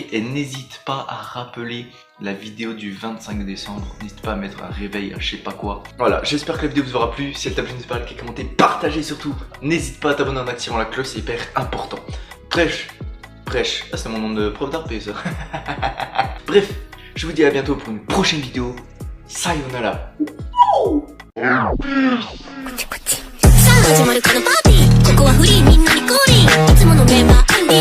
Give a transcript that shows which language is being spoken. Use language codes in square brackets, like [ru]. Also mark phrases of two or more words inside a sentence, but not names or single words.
[fr] Et n'hésite pas à rappeler la vidéo du 25 décembre. N'hésite pas à mettre un réveil, je sais pas quoi. Voilà, j'espère que la vidéo vous aura plu. Si elle t'a plu n'hésite pas à liker, commenter, partager surtout. N'hésite pas à t'abonner en activant la cloche, c'est hyper important. Bref, c'est mon nom de prof d'art ça. Bref, je vous dis à bientôt pour une prochaine vidéo. Sayonara. [ja] こっちさあ始まるこのパーティー、ここはフリーみんなに降臨、いつものメンバー